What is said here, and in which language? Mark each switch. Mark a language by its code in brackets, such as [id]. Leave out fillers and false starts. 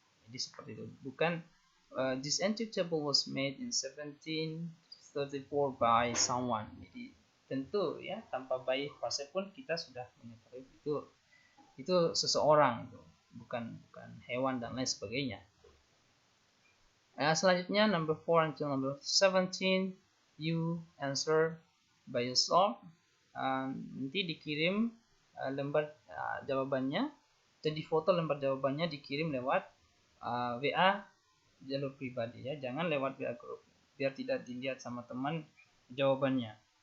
[id] Jadi seperti itu. Bukan [en] this antique table was made in 1734 by someone. [id] Jadi tentu ya tanpa by frase pun kita sudah mengetahui itu seseorang, bukan hewan dan lain sebagainya. Selanjutnya [en] number 4 until number 17, you answer by yourself. [id] Nanti dikirim lembar jawabannya, jadi foto lembar jawabannya dikirim lewat WA jalur pribadi, ya, jangan lewat WA grup biar tidak dilihat sama teman jawabannya.